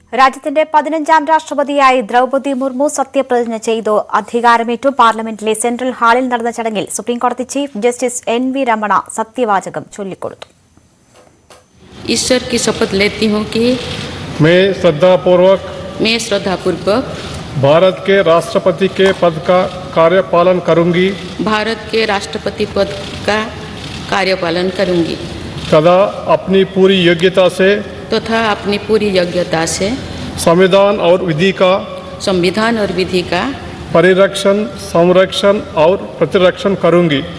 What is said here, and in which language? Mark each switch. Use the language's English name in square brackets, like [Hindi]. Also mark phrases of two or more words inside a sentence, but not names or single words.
[Malayalam] രാജ്യത്തിന്റെ 15ാം രാഷ്ട്രപതിയായി ദ്രൗപദി മുർമു സത്യപ്രതിജ്ഞ ചെയ്തു. അധികാരമേറ്റു. പാർലമെന്റിലെ സെൻട്രൽ ഹാളിൽ നടന്ന ചടങ്ങിൽ സുപ്രീംകോടതി ചീഫ് ജസ്റ്റിസ് എൻ.വി. രമണ സത്യവാചകം ചൊല്ലിക്കൊടുത്തു. [Hindi] ईश्वर की शपथ लेती हूँ कि मैं श्रद्धापूर्वक भारत के राष्ट्रपति के पद का कार्यपालन करूंगी तथा अपनी पूरी योग्यता से संविधान और विधि का परिरक्षण, संरक्षण और प्रतिरक्षण करूंगी